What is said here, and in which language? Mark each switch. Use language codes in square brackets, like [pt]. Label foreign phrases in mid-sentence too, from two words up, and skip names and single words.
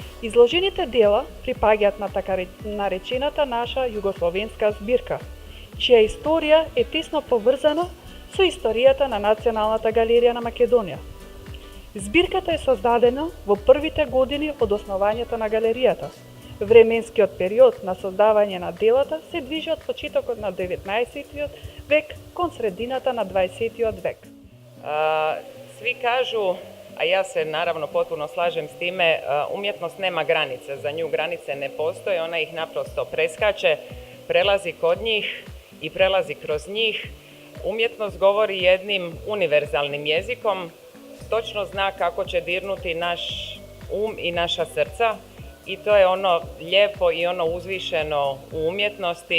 [mk] Изложените дела припаѓаат на така наречената наша југословенска збирка, чија историја е тесно поврзана со историјата на Националната галерија на Македонија. Збирката е создадена во првите години од основањето на галеријата. Временскиот период на создавање на делата се движи од почетокот на 19. век кон средината на 20. век. [hr] Svi kažu, a ja se naravno potpuno slažem s time, umjetnost nema granice, za nju granice ne postoje, ona ih naprosto preskače, prelazi kod njih i prelazi kroz njih. Umjetnost govori jednim univerzalnim jezikom, točno zna kako će dirnuti naš i naša srca i to je ono lijepo i ono uzvišeno u umjetnosti.